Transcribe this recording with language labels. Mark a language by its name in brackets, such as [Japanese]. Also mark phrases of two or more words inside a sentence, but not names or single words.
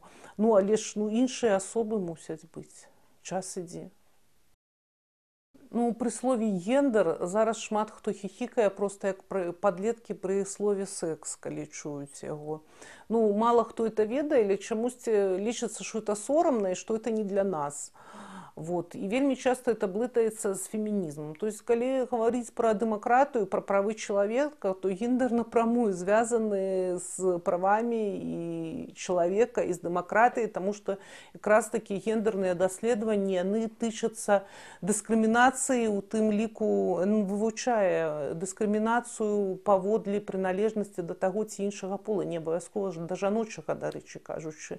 [Belarusian] Ну, але ж, ну, іншыя асобы мусяць быць. Час ідзе. Ну, пры слове гендер зараз шмат хто хіхікае, проста як падлеткі пры слове секс, калі чуюць яго. Ну, мала хто это ведае, але чамусьці лічыцца, што это сорамна і што это не для нас. Вот. И вельмі часто это блытаецца з фемінізмом. [Russian] То есть, [Belarusian] калі гаварыць пра дэмакратыю, пра правы чалавека, то гендер напрамую звязаны з правамі і чалавека, і з дэмакратыяй, таму што якраз такі гендерныя даследаванні, яны тычацца дыскрымінацыі, у тым ліку вывучае дыскрымінацыю паводле прыналежнасці да таго ці іншага пола, не абавязкова да жаночага, дарэчы кажучы.